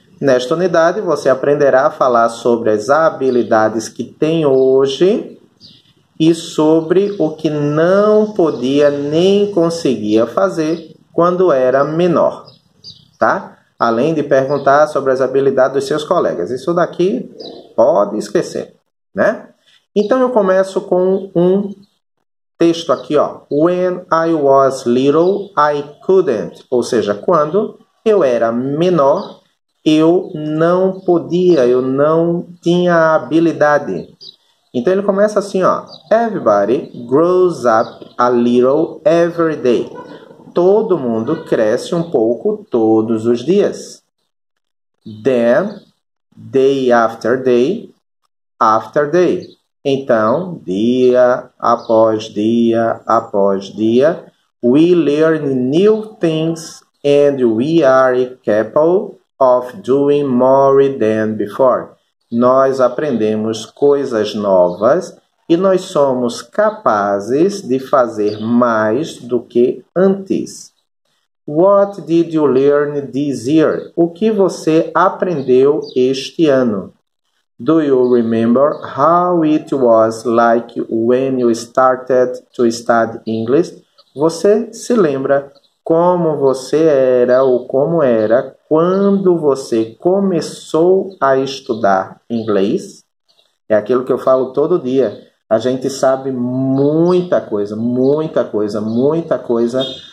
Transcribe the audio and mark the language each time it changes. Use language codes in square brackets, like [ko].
[pt] Nesta unidade, você aprenderá a falar sobre as habilidades que tem hoje e sobre o que não podia nem conseguia fazer quando era menor, tá? Além de perguntar sobre as habilidades dos seus colegas. Isso daqui pode esquecer, né? Então, eu começo com um texto aqui, ó. [en] When I was little, I couldn't. [pt] Ou seja, quando eu era menor, eu não podia, eu não tinha habilidade. Então ele começa assim, ó. [en] Everybody grows up a little every day. [pt] Todo mundo cresce um pouco todos os dias. [en] Then, day after day, after day. [pt] Então, dia após dia após dia, [en] we learn new things and we are capable of doing more than before. [pt] Nós aprendemos coisas novas e nós somos capazes de fazer mais do que antes. [en] What did you learn this year? [pt] O que você aprendeu este ano? [en] Do you remember how it was like when you started to study English? [pt] Você se lembra como você era ou como era quando você começou a estudar inglês? É aquilo que eu falo todo dia. A gente sabe muita coisa, muita coisa, muita coisa.